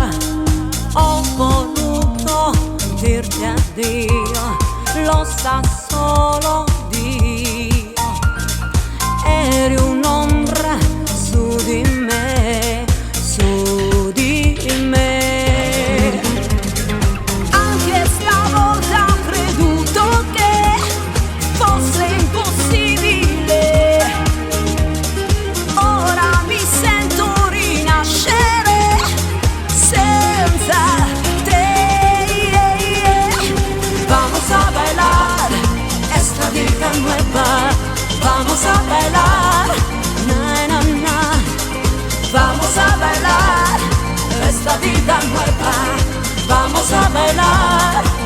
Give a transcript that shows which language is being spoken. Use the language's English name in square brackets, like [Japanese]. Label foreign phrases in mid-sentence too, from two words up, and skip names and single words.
[Italian] Ho voluto dirti addio, lo sa solo Dio, eri un'ombra su di me, su di me. Anche stavolta ho creduto che fosse impossibile, ora mi sento rinascere senza te. [Spanish] Vamos a bailar esta vida nueva, vamos a bailar, na, na, na. Vamos a bailar esta vida nueva, vamos a bailar.